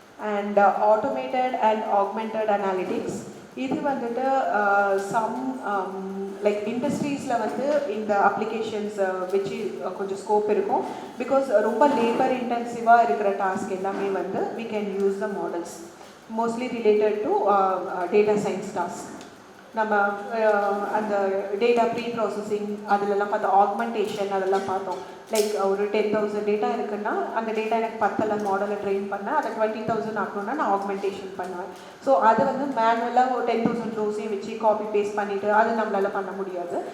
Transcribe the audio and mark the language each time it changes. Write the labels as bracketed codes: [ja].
[ta] And automated and augmented analytics. இது வந்துட்டு some like இண்டஸ்ட்ரீஸில் வந்து இந்த அப்ளிகேஷன்ஸ் வச்சு கொஞ்சம் ஸ்கோப் இருக்கும். [en] because [ta] ரொம்ப லேபர் இன்டென்சிவாக இருக்கிற டாஸ்க் எல்லாமே வந்து [en] we can use the models mostly related to data science tasks. [ta] நம்ம அந்த டேட்டா ப்ரீ ப்ராசஸிங் அதிலெல்லாம் பார்த்தோம், ஆக்மெண்டேஷன் அதெல்லாம் பார்த்தோம். லைக் ஒரு 10,000 டேட்டா இருக்குன்னா அந்த டேட்டா எனக்கு 10 மாடலை ட்ரெயின் பண்ணேன், அதை 20,000 ஆக்கணும்னா நான் ஆக்மெண்டேஷன் பண்ணுவேன். ஸோ அது வந்து மேனுவலாக ஒரு 10,000 ரோஸையும் வச்சு காப்பி பேஸ்ட் பண்ணிவிட்டு அது நம்மளால் பண்ண முடியாது.